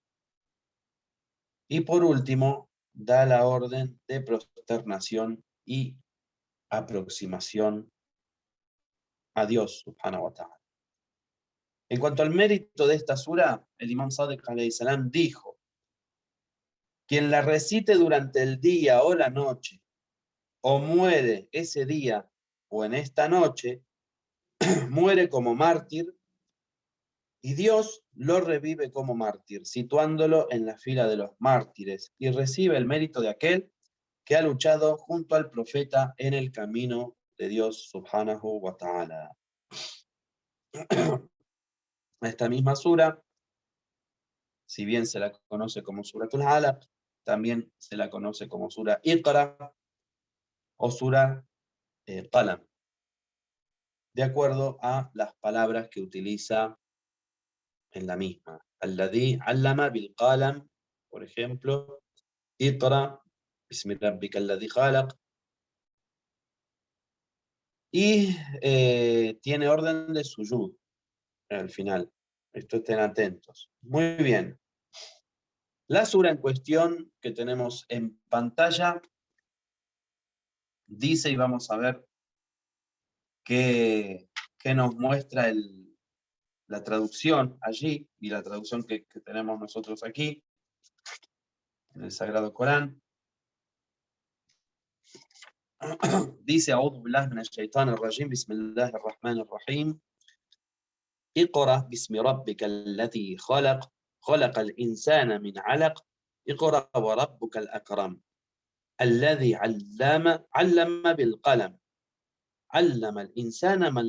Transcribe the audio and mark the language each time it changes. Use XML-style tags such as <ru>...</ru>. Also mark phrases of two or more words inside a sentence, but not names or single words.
<es>Y por último, da la orden de prosternación y aproximación a Dios</es> <ar>سبحانه وتعالى.</ar> <es>En cuanto al mérito de esta sura, el imam Sadiq</es> <ar>عليه السلام</ar> <es>dijo: quien la recite durante el día o la noche, o muere ese día o en esta noche, muere como mártir, y Dios lo revive como mártir, situándolo en la fila de los mártires, y recibe el mérito de aquel que ha luchado junto al profeta en el camino de Dios</es> <ar>سبحانه وتعالى.</ar> <es>Esta misma sura, si bien se la conoce como Suratul Alaq, también se la conoce como Sura Iqra o Sura Qalam, de acuerdo a las palabras que utiliza en la misma.</es> <ar>الذي علم بالقلم,</ar> <es>por ejemplo,</es> <ar>اقرأ باسم ربك الذي خلق.</ar> <es>Y tiene orden de suyud al final. Esto estén atentos. Muy bien. La sura en cuestión que tenemos en pantalla dice, y vamos a ver qué nos muestra la traducción allí, y la traducción que tenemos nosotros aquí, en el Sagrado Corán. Dice:</es> <ar>أعوذ بالله من الشيطان الرجيم بسم الله الرحمن الرحيم. اقرأ باسم ربك الذي خلق خلق الإنسان من علق اقرأ وربك الأكرم الذي علم بالقلم علم الإنسان من</ar>